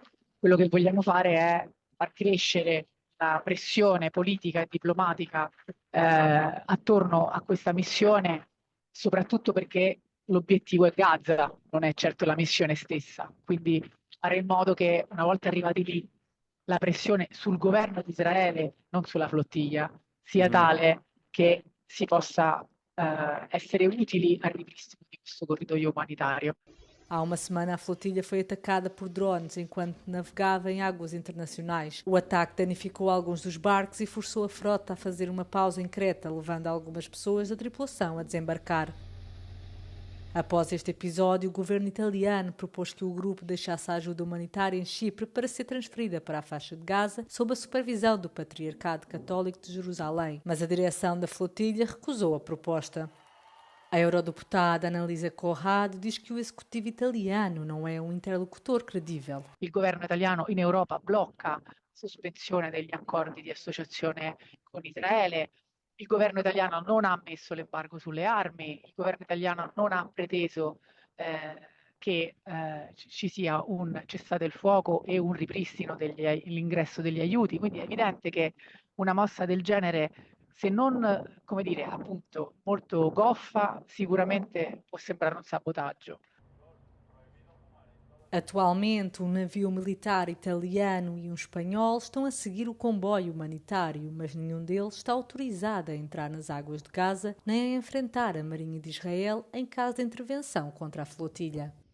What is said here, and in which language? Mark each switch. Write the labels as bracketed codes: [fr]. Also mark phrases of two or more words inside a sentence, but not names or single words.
[it] Quello che vogliamo fare è far crescere la pressione politica e diplomatica attorno a questa missione, soprattutto perché l'obiettivo è Gaza, non è certo la missione stessa. Quindi fare in modo che una volta arrivati lì la pressione sul governo di Israele, non sulla flottiglia, sia tale che si possa essere utili al ripristino di questo corridoio umanitario. [pt] Há uma semana, a flotilha foi atacada por drones enquanto navegava em águas internacionais. O ataque danificou alguns dos barcos e forçou a frota a fazer uma pausa em Creta, levando algumas pessoas da tripulação a desembarcar. Após este episódio, o governo italiano propôs que o grupo deixasse a ajuda humanitária em Chipre para ser transferida para a faixa de Gaza sob a supervisão do Patriarcado Católico de Jerusalém, mas a direção da flotilha recusou a proposta. A eurodeputada Annalisa Corrado diz que o executivo italiano não é um interlocutor credível. [it] Il governo italiano in Europa blocca la sospensione degli accordi di associazione con Israele. Il governo italiano non ha messo l'embargo sulle armi, il governo italiano non ha preteso che ci sia un cessate il fuoco e un ripristino dell'ingresso degli aiuti. Quindi è evidente che una mossa del genere, se non, come dire, appunto, molto goffa, sicuramente può sembrare un sabotaggio. [pt] Atualmente, um navio militar italiano e um espanhol estão a seguir o comboio humanitário, mas nenhum deles está autorizado a entrar nas águas de Gaza nem a enfrentar a Marinha de Israel em caso de intervenção contra a flotilha.